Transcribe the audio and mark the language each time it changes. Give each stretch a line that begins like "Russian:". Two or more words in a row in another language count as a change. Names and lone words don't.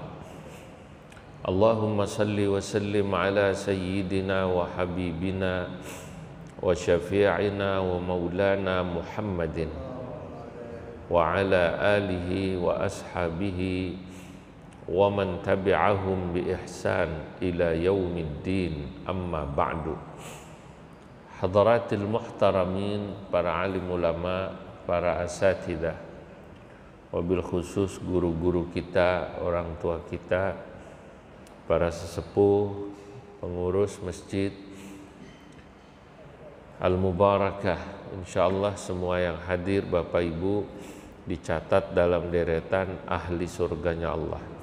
Arabic: اللهم صل وسلم على سيدنا وحبيبنا وشفيعنا ومولانا محمد وعلى آله وأصحابه ومن تبعهم بإحسان إلى يوم الدين، أما بعد. حضرات المحترمين,
Indonesian: para alim ulama, para asatidah,
Arabic: وبالخصوص
Indonesian: guru-guru kita, orang tua kita, para sesepuh, pengurus masjid Al-Mubarakah, insyaallah semua yang hadir Bapak Ibu dicatat dalam deretan ahli surganya Allah.